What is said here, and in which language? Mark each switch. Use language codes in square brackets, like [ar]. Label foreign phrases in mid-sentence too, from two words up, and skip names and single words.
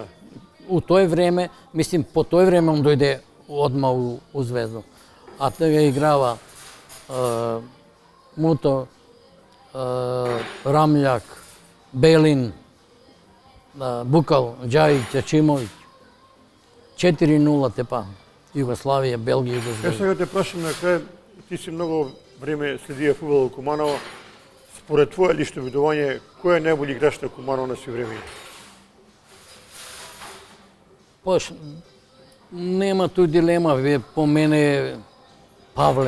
[mk] U toj vreme, mislim, po toj vreme on dojde odmah u Zvezdu. A tega je igrava Muto, Ramljak, Belin, Bukal, Đajić, Ačimović. 4-0 тепа. Югославия, Белгия и Зvezda. Сега те прашам на крај, ти си многу време следија фудбал во Куманово. Според твое лично видување, кој е најбољи играч на Куманово на сви време? Пош, нема ту дилема, по мене Павле.